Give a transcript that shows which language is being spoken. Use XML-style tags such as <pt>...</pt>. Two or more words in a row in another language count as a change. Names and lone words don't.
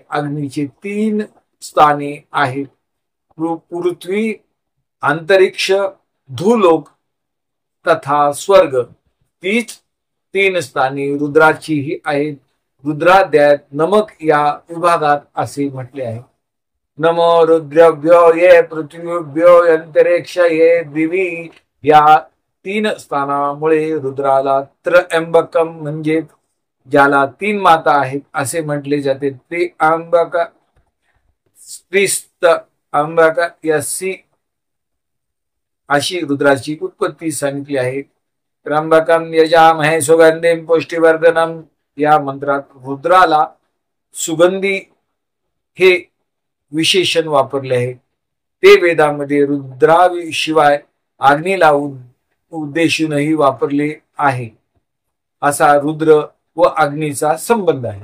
<mr>अग्नीची 3 स्थाने आहेत: पृथ्वी, अंतरिक्ष, धूलोक तथा स्वर्ग. तीच 3 स्थाने रुद्राचीही आहेत. रुद्राध्यायात नमक या विभागात असे म्हटले आहे:</mr> <sa>नमो रुद्रभ्यो ये पृथ्वीभ्यो अंतरिक्ष ये दिवी.</sa> <mr>या 3 स्थानामुळे रुद्राला त्र्यंबकम म्हणजे ज्याला 3 माता आहेत असे म्हटले जाते. त्र्यंबक,</mr> <sa>स्त्रीस्त अंबक यसी</sa> <mr>अशी रुद्राची उत्पत्ती सांगितली आहे.</mr> <sa>त्र्यंबकम यजामहे सुगंधिं पुष्टिवर्धनम</sa> <mr>या मंत्रात रुद्राला सुगंधी हे विशेषण वापरले आहे. ते वेदामध्ये रुद्राशिवाय अग्नीला उद्देशूनही वापरले आहे. असा रुद्र व अग्नीचा संबंध आहे.</mr>